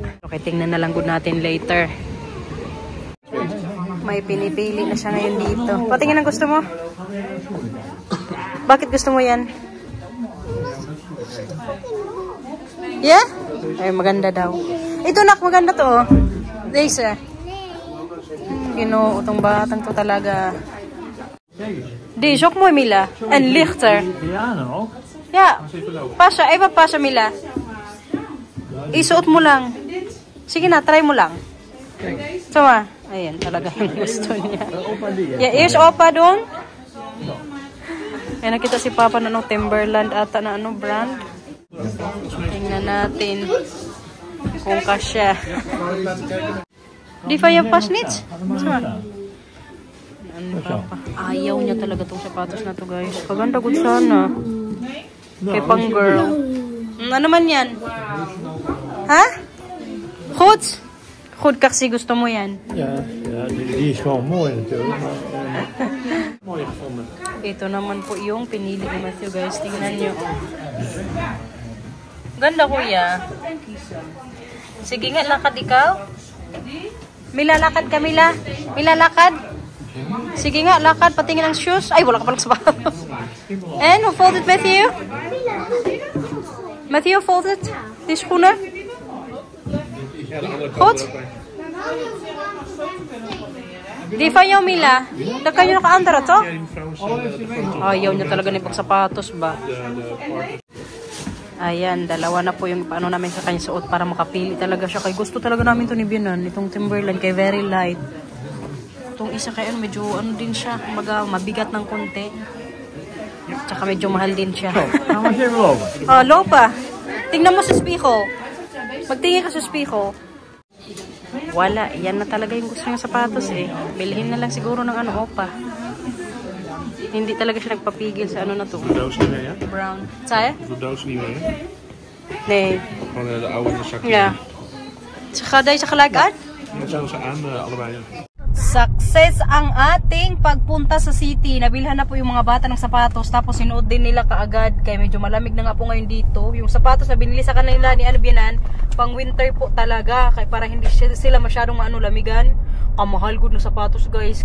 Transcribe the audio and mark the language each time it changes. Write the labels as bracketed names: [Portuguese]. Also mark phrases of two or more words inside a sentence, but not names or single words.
[Filipino] Okay, tingnan na lang good natin later. May pinipili na siya ngayon dito. Patingin ang gusto mo? Bakit gusto mo yan? [English] Yeah? [Filipino] Ay, maganda daw. Ito nak, maganda to. Deze. Itong batang to talaga. [Dutch] Deze, ook mooi Mila. En lichter. Ja, Pasha, even Pasha Mila. [Filipino] Isuot mo lang. Sige na, try mo lang. Sama. Ayan, talaga yung gusto niya. [Dutch] Yeah, eerst opa doon. [Filipino] Ayan, nakita si Papa na Timberland ata na brand. Tingnan natin kung kasya. Di pa yung pasnits? Ayaw niya talaga tong sapatos na to, guys. Kaganda good sana. Kay pang girl. Ano man yan? Ha? [Dutch] Goed? [Filipino] Goed kasi gusto mo yan. [Dutch] Ja, die is gewoon mooi natuurlijk. Mooi gevonden. [Filipino] Ito naman po yung pinili ni Matthew, guys. Tingnan nyo. Ganda, kuya. Sige nga, lakad ikaw. Mila, lakad ka, Mila. Mila, lakad. Sige nga, lakad. Patingin ang shoes. Ay, wala ka palang sapatos. [English] And, who folded, Matthew? Matthew, folded? [Dutch] Die schoenen? Goed? Die van jou, Mila? Dan kan je nog andere, toch? [Filipino] Ayaw niya talaga ng pagsapatos ba? Ayan, dalawa na po yung namin sa kanya suot para makapili talaga siya. Kay gusto talaga namin to ni Bienan, itong Timberland kay [English] very light. [Filipino] Itong isa kay medyo din siya, mabigat ng konti. Tsaka medyo mahal din siya. Lopa. Tingnan mo sa spiko. Magtingin ka sa spiko. Wala, yan na talaga yung gusto niya sapatos eh. Bilhin na lang siguro ng opa. Hindi talaga siya nagpapigil sa na to. [Dutch] Doos niet mee, hè? [English] Brown. Saya? [Dutch] De doos niet mee, hè? Nee. Gewoon de oude in de zak. Ja. Ga deze gelijk uit? Ja, zo ze aan, allebei. [Filipino] Success ang ating pagpunta sa city. Nabilhan na po yung mga bata ng sapatos. Tapos sinuot din nila kaagad. Kaya medyo malamig na nga po ngayon dito. Yung sapatos na binili sa kanila ni Bienan, pang winter po talaga. Kaya para hindi sila masyadong lamigan. Kamahal good na sapatos, guys.